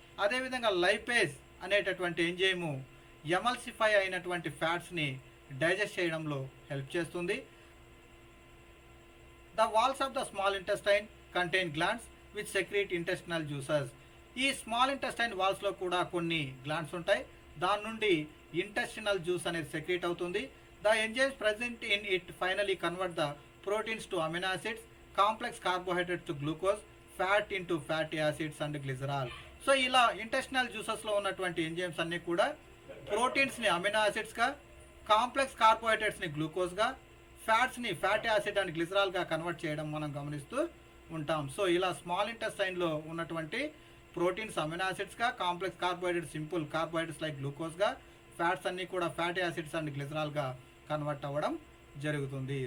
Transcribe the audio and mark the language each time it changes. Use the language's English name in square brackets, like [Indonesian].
[Telugu] అదేవిధంగా లైపేజ్ అనేటటువంటి ఎంజైము ఎమల్సిఫై అయినటువంటి ఫ్యాట్స్ని డైజెస్ట్ చేయడంలో హెల్ప్ చేస్తుంది. [English] The walls of the small intestine contain glands which secrete intestinal juices. [Telugu] ఈ స్మాల్ ఇంటెస్టైన్ వాల్స్లో కూడా కొన్ని గ్లాండ్స్ ఉంటాయి, దాని నుండి ఇంటెస్టినల్ జ్యూస్ అనేది సెక్రీట్ అవుతుంది. [English] The enzymes present in it finally convert the proteins to amino acids, complex carbohydrates to glucose, fat into fatty acids and glycerol. [Telugu] So ఇలా intestinal జ్యూసెస్లో ఉన్నటువంటి ఎంజైమ్స్ అన్నీ కూడా ప్రోటీన్స్ని amino యాసిడ్స్గా, complex కార్బోహైడ్రేట్స్ని గ్లూకోజ్గా, ఫ్యాట్స్ని fatty acid and గ్లిజరాల్గా convert చేయడం మనం గమనిస్తూ ఉంటాం. So ఇలా small ఇంటెస్టైన్లో ఉన్నటువంటి proteins amino యాసిడ్స్గా, complex carbohydrates simple carbohydrates like గ్లూకోజ్గా, fats అన్నీ కూడా ఫ్యాటీ యాసిడ్స్ అండ్ గ్లిజరాల్గా కన్వర్ట్ అవ్వడం జరుగుతుంది.